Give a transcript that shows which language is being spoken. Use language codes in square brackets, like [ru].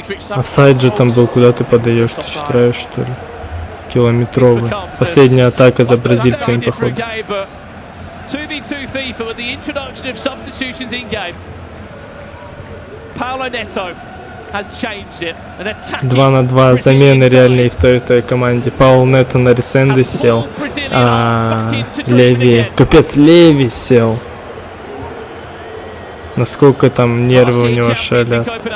[ru] Офсайд же там был, куда ты подаешь? Ты считаешь, что ли? Километровый. Последняя атака за бразильцами, походу. [en] 2v2 FIFA with the introduction of substitutions in game. Paulo Neto has changed it. [ru] 2 на 2 замены реальные в той команде. Паул Нето на Ресенде сел, а Леви, капец, Леви сел. Насколько там нервы у него шалят.